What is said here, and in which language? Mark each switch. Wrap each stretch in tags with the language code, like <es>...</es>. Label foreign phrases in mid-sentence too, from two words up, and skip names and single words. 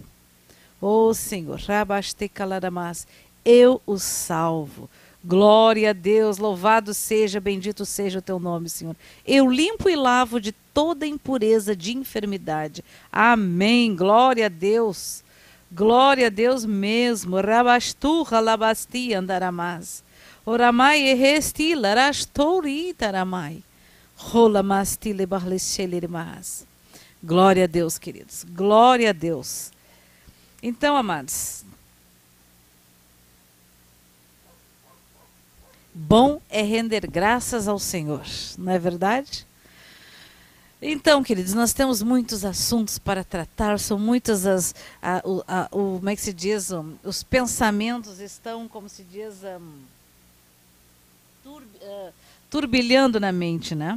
<pt>Ó Senhor, eu o salvo. Glória a Deus, louvado seja, bendito seja o teu nome, Senhor. Eu limpo e lavo de toda impureza de enfermidade. Amém, glória a Deus. Glória a Deus mesmo. Rabasturra labasti andaramás. Oramai eresti larastori taramai. Rolamasti lebarlechelirmás. Glória a Deus, queridos. Glória a Deus. Então, amados, bom é render graças ao Senhor, não é verdade? Então, queridos, nós temos muitos assuntos para tratar, são muitas como é que se diz, os pensamentos estão, como se diz, turbilhando na mente, né?</pt>